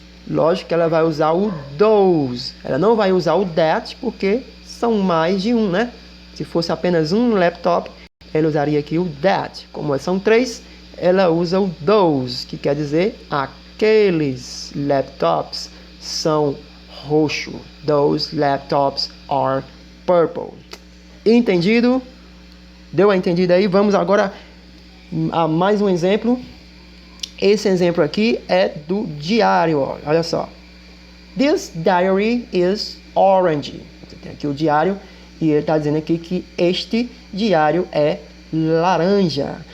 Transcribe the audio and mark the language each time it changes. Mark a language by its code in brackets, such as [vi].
[pt] Lógico que ela vai usar o those. Ela não vai usar o that, porque são mais de um, né? Se fosse apenas um laptop, ela usaria aqui o that. Como são 3, ela usa o those, que quer dizer aqueles laptops são roxo. [en] Those laptops are purple. [pt] Entendido? Deu a entendida aí? Vamos agora a mais um exemplo. Esse exemplo aqui é do diário. Ó. Olha só. [en] This diary is orange. [pt] Você tem aqui o diário e ele está dizendo aqui que este diário é laranja.